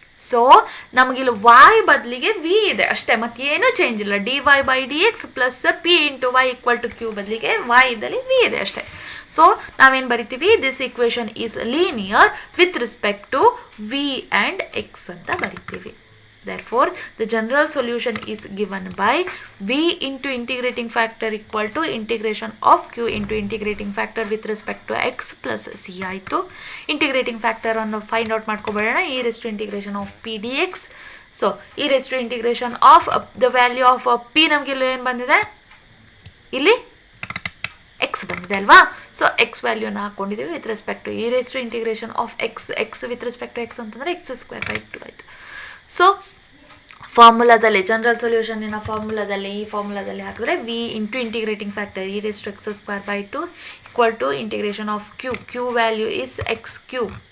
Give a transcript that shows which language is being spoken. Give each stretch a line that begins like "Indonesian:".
Kannada: So ನಮಗಿಲ್ಲಿ Y ಬದಲಿಗೆ V ಇದೆ ಅಷ್ಟೇ, ಮತ್ತೇನು ಚೇಂಜ್ ಇಲ್ಲ.
English: d y by d x plus p into y equal to q
Kannada: ಬದಲಿಗೆ ವೈ ಇದ್ದಲ್ಲಿ ವಿ ಇದೆ ಅಷ್ಟೇ. ಸೊ ನಾವೇನು ಬರಿತೀವಿ,
English: this equation is linear with respect to v and x
Kannada: ಅಂತ ಬರಿತೀವಿ.
English: Therefore, the general solution is given by v into integrating factor equal to integration of q into integrating factor with respect to x plus c
Kannada: ಆಯಿತು. integrating factor ಅನ್ನು
English: find out
Kannada: ಮಾಡ್ಕೊಬೇಡೋಣ.
English: e raised to integration of p dx. So e raised to integration of the value of p
Kannada: ನಮಗಿಲ್ಲಿ ಏನು ಬಂದಿದೆ, ಇಲ್ಲಿ
English: x
Kannada: X ಬಂದಿದೆ ಅಲ್ವಾ. So X ವ್ಯಾಲ್ಯೂನ ಹಾಕೊಂಡಿದ್ದೀವಿ
English: with respect to e raise to integration of x with respect to x
Kannada: ಅಂತಂದರೆ
English: x²
Kannada: ಆಯಿತು. So ಫಾರ್ಮುಲಾದಲ್ಲಿ general ಸೊಲ್ಯೂಷನ್ನಿನ ಫಾರ್ಮುಲಾದಲ್ಲಿ ಈ ಫಾರ್ಮುಲಾದಲ್ಲಿ ಹಾಕಿದ್ರೆ
English: V into integrating factor e raise to x² equal to integration of q value is x³.